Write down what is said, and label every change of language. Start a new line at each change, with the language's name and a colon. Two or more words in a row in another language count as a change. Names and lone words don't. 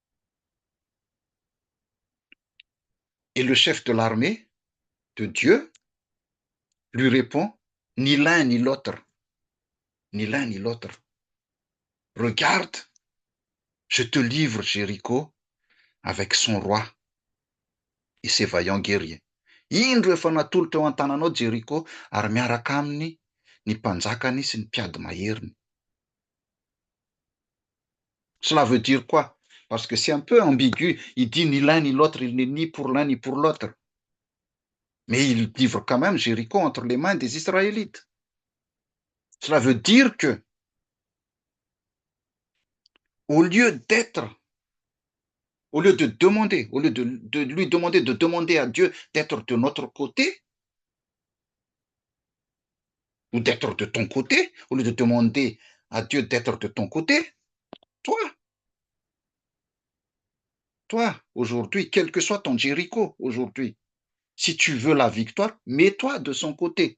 French: Et le chef de l'armée de Dieu lui répond, ni l'un ni l'autre, ni l'un ni l'autre. Regarde, je te livre Jéricho avec son roi et ses vaillants guerriers.
Malagasy: Indro efa natolo teo an-tananao Jéricho ary miaraka aminy ny mpanjakany sy ny mpiady maheriny.
French: Cela veut dire quoi? Parce que c'est un peu ambigu. Il dit ni l'un ni l'autre, il n'est ni pour l'un ni pour l'autre. Mais il livre quand même Jéricho entre les mains des Israélites. Cela veut dire que, au lieu de demander, au lieu de lui demander, de demander à Dieu d'être de notre côté, ou d'être de ton côté, au lieu de demander à Dieu d'être de ton côté, toi, toi, aujourd'hui, quel que soit ton Jéricho aujourd'hui, si tu veux la victoire, mets-toi de son côté.